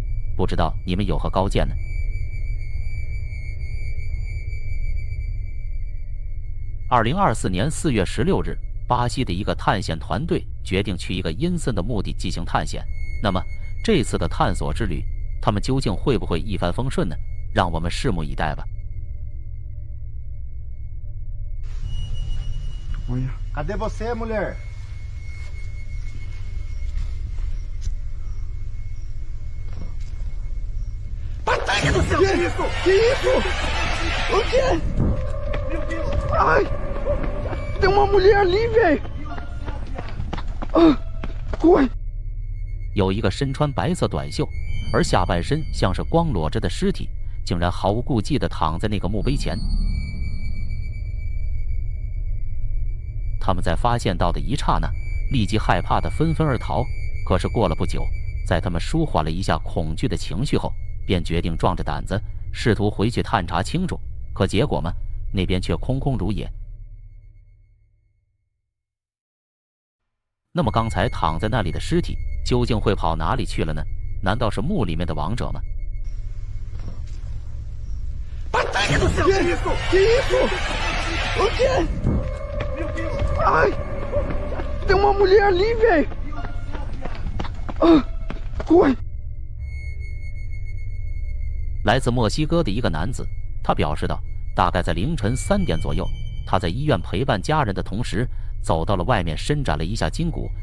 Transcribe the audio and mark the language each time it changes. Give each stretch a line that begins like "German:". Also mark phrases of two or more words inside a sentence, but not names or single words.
Chinese: 不知道你们有何高见呢？2024年4月16日，巴西的一个探险团队决定去一个阴森的墓地进行探险。那么这次的探索之旅，他们究竟会不会一帆风顺呢？让我们拭目以待吧。
Portuguese: Cadê você, mulher? Patai do céu! Que isso? Que isso? O quê? Meu Deus! Ai! tem uma mulher ali, velho.
Chinese: 滚！有一个身穿白色短袖，而下半身像是光裸着的尸体，竟然毫无顾忌地躺在那个墓碑前。他们在发现到的一刹那，立即害怕地纷纷而逃。可是过了不久，在他们舒缓了一下恐惧的情绪后，便决定壮着胆子试图回去探查清楚。可结果嘛，那边却空空如也。那么刚才躺在那里的尸体究竟会跑哪里去了呢？难道是墓里面的亡者吗？
Portuguese: Batalha do céu! Que isso? Que isso? O quê? Meu Deus! Ai! Tem uma mulher ali, velho! Corre!
Chinese: 来自墨西哥的一个男子，他表示道，大概在凌晨3点左右，他在医院陪伴家人的同时，走到了外面伸展了一下筋骨。